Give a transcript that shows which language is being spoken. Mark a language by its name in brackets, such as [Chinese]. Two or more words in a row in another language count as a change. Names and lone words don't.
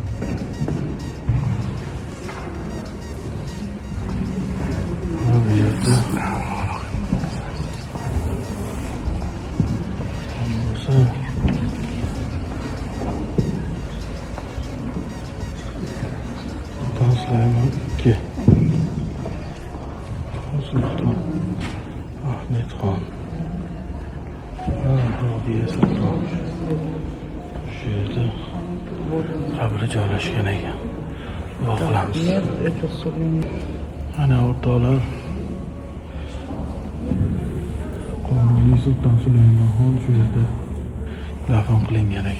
[Turkish] Bu yerde Sultan Süleyman II. Sultan Ahmet Han. Robiye Sultan. [Uzbek] Shu yerda qabri joylashgan ekan. Duo qilamiz. Ana o'rtoqlar, Qonuni Sulton Sulaymon shu yerda dafn qilingan ekan.